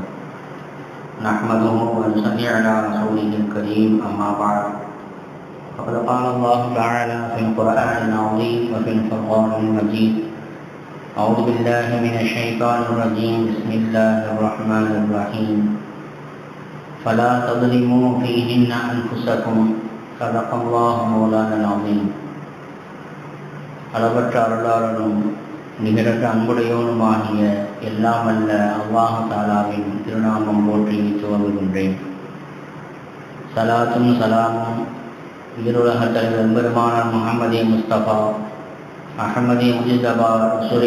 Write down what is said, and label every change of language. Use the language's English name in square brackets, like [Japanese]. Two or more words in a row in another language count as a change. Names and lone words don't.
[Arabic] نحمده ونصلي على رسوله الكريم، أما بعد، فقد قال الله تعالى في القرآن العظيم وفي الفرقان المجيد: أعوذ بالله من الشيطان الرجيم، بسم الله الرحمن الرحيم. فلا تظلموا فيهن أنفسكم، صدق الله مولانا العظيم. [Tamil] அளவற்ற அருளாளனும் நிகரற்ற அன்புடையோனுமாகிய எல்லாம் அல்ல அல்லாஹ் தஆலாவின் திருநாமம் போற்றி துவங்குகின்றேன். சலாத்தும் சலாமும் ஈருலக தலைவர் பெருமானார் முஹம்மதே முஸ்தபா அஹமதே முஜிதபா ரசூலே